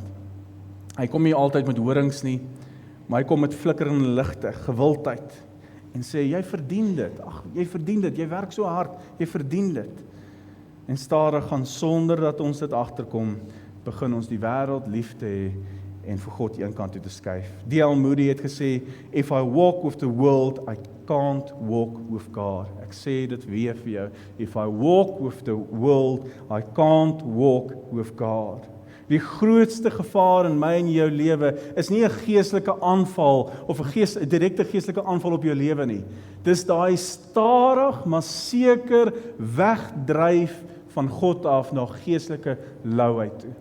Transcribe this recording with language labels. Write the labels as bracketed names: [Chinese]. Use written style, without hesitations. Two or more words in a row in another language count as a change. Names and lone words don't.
[Afrikaans] Hy kom nie altyd met horings nie, maar hy kom met flikkerende ligte, gewildheid en sê jy verdien dit. Ag, jy verdien dit. Jy werk so hard, jy verdien dit. En stadig gaan sonder dat ons dit agterkom, begin ons die wêreld lief te hê en vir God een kant toe te skuif. D.L. Moody het gesê, [English] if I walk with the world, I can't walk with God. [Afrikaans] Ek sê dit weer vir jou. [English] If I walk with the world, I can't walk with God. [Afrikaans] Die grootste gevaar in my en jou lewe is nie 'n geestelike aanval of 'n direkte geestelike aanval op jou lewe nie. Dis daai stadig maar seker wegdryf van God af na geestelike louheid toe.